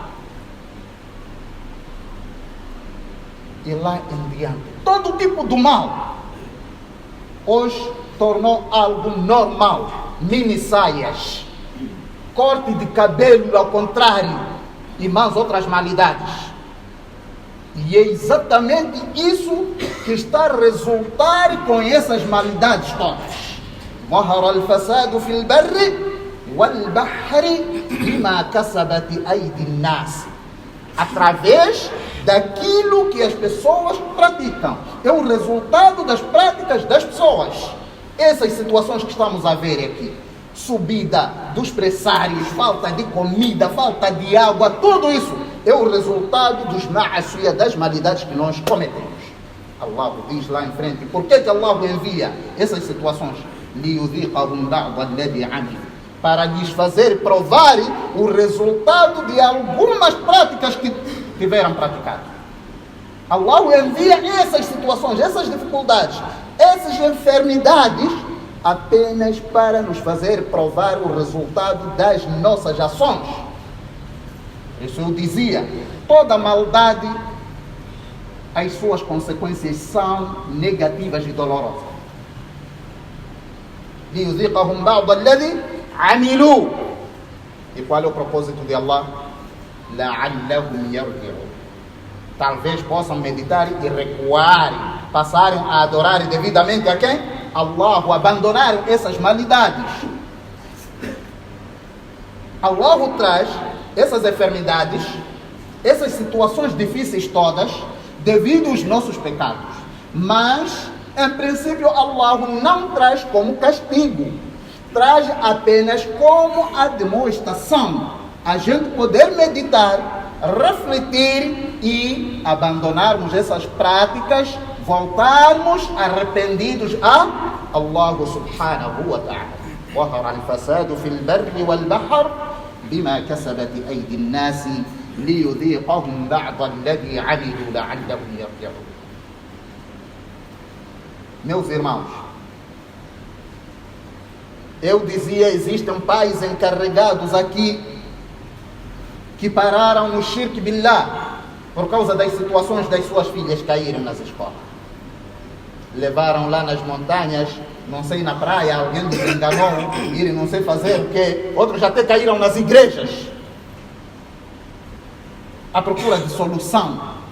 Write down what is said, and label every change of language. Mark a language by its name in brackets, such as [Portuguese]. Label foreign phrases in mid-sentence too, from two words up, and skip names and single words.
[Portuguese] E lá em diante, todo tipo de mal hoje tornou algo normal. Mini saias, corte de cabelo ao contrário e mais outras malidades. E é exatamente isso que está a resultar com essas malidades todas. [Arabic] ظهر الفساد في البر والبحر بما كسبت أيدي الناس. [Portuguese] Através daquilo que as pessoas praticam. É o resultado das práticas das pessoas. Essas situações que estamos a ver aqui. Subida dos pressários, falta de comida, falta de água, tudo isso é o resultado dos ma'asiyah, das malidades que nós cometemos. Allah diz lá em frente, por que Allah envia essas situações? [Arabic] لِيُذِيقَهُمْ بَعْضَ الَّذِي عَمِلُوا, [Portuguese] para lhes fazer provar o resultado de algumas práticas que tiveram praticado. Allah envia essas situações, essas dificuldades, essas enfermidades apenas para nos fazer provar o resultado das nossas ações. Isso eu dizia, toda maldade, as suas consequências são negativas e dolorosas. [Arabic] لِيُذِيقَهُمْ بَعْضَ الَّذِي عَمِلُوا. [Portuguese] E qual é o propósito de Allah? [Arabic] لَعَلَّهُمْ يَرْجِعُونَ. [Portuguese] Talvez possam meditar e recuarem, passarem a adorar devidamente a quem? Allah, abandonaram essas malidades. Allah traz essas enfermidades, essas situações difíceis todas, devido aos nossos pecados. Mas, em princípio, Allah não traz como castigo, traz apenas como a demonstração. A gente poder meditar, refletir e abandonarmos essas práticas, voltarmos arrependidos a Allah [Arabic] سبحانه وتعالى. ظهر الفساد في البر والبحر بما كسبت أيدي الناس ليذيقهم بعض الذي عملوا لعلهم يرجعون. [Portuguese] Meus irmãos, eu dizia, existem pais encarregados aqui que pararam no [Arabic] شرك بالله [Portuguese] por causa das situações das suas filhas caírem nas escolas. Levaram lá nas montanhas, não sei, na praia, alguém nos enganou, irem não sei fazer o quê. Outros até caíram nas igrejas à procura de solução.